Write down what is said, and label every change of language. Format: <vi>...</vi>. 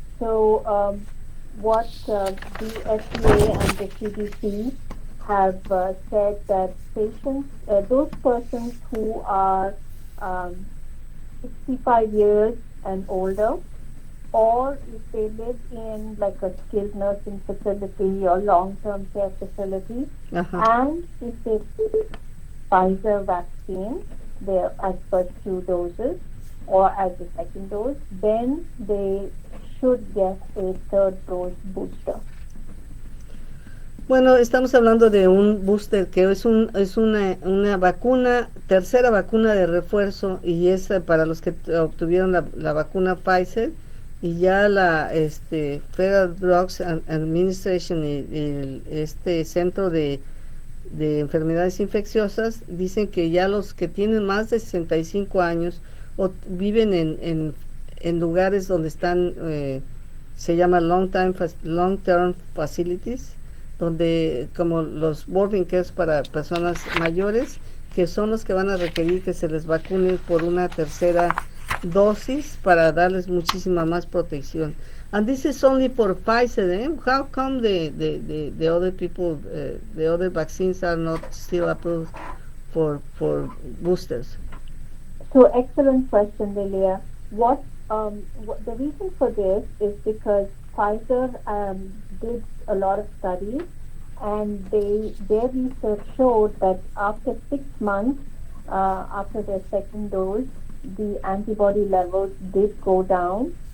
<en>So what the FDA and the CDC have said that patients, those persons who are 65 years and older, or if they live in like a skilled nursing facility or long-term care facility, and if they take Pfizer vaccine, their as first two doses or as the second dose, then they should get a third dose booster.</en> <es>Bueno, estamos hablando de un booster que es una vacuna, tercera vacuna de refuerzo y es para los que obtuvieron la vacuna Pfizer y ya la Federal Drugs Administration y este centro de enfermedades infecciosas dicen que ya los que tienen más de 65 años o viven en lugares donde están, se llama long term facilities, donde como los boarding cares para personas mayores, que son los que van a requerir que se les vacune por una tercera dosis para darles muchísima más protección.</es> <en>And this is only for Pfizer, eh? How come the other people, the other vaccines are not still approved for boosters? So excellent question, Lilia. What the reason for this is because Pfizer did a lot of studies, and their research showed that after 6 months after their second dose, the antibody levels did go down.</en>